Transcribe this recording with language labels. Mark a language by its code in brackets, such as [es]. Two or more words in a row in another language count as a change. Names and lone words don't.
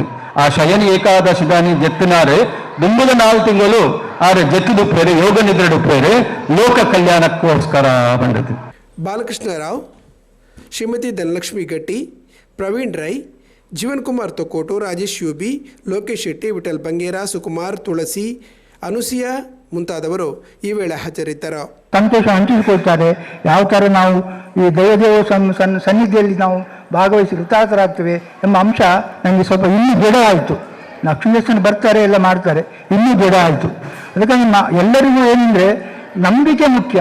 [tcy] ಆ ಶಯನಿ ಏಕಾದಶಿ ದಾನಿ ಜೆತ್ತಿನಾರೆ ದುಂಬದ 4 ತಿಂಗಳು ಆರೆ ಜೆತ್ತುಡುಪ್ಪೇರೆ ಯೋಗ ನಿದ್ರೆ ಡುಪ್ಪೇರೆ ಲೋಕ ಕಲ್ಯಾಣಕ್ಕೋಸ್ಕರ ಪಂಡದು. [kn] ಬಾಲಕೃಷ್ಣ ರಾವ್, ಶ್ರೀಮತಿ ಧನಲಕ್ಷ್ಮಿ ಗಟ್ಟಿ, ಪ್ರವೀಣ್ ರೈ, ಜೀವನ್ ಕುಮಾರ್ ತೊಕ್ಕೋಟು, ರಾಜೇಶ್ ಯುಬಿ, ಲೋಕೇಶ್ ಶೆಟ್ಟಿ, ವಿಠಲ್ ಬಂಗೇರ, ಸುಕುಮಾರ್, ತುಳಸಿ, ಅನುಸಿಯಾ ಮುಂತಾದವರು ಈ ವೇಳೆ ಹಾಜರಿದ್ದರು. ಸಂತೋಷ ಹಂಚಿಸಿಕೊಳ್ತಾರೆ. ಯಾವ ಥರ ನಾವು ಈ ದೈವದೇವ ಸನ್ನಿಧಿಯಲ್ಲಿ ನಾವು ಭಾಗವಹಿಸಿ ಕೃತಾರ್ಥರಾಗ್ತೇವೆ ಎಂಬ ಅಂಶ ನನಗೆ ಸ್ವಲ್ಪ ಇನ್ನೂ ದೃಢ ಆಯಿತು. ಲಕ್ಷ್ಮೀದೇವಸ್ಥಾನ ಬರ್ತಾರೆ, ಎಲ್ಲ ಮಾಡ್ತಾರೆ, ಇನ್ನೂ ದೃಢ ಆಯಿತು. ಅದಕ್ಕಾಗಿ ಎಲ್ಲರಿಗೂ ಏನಂದರೆ ನಂಬಿಕೆ ಮುಖ್ಯ.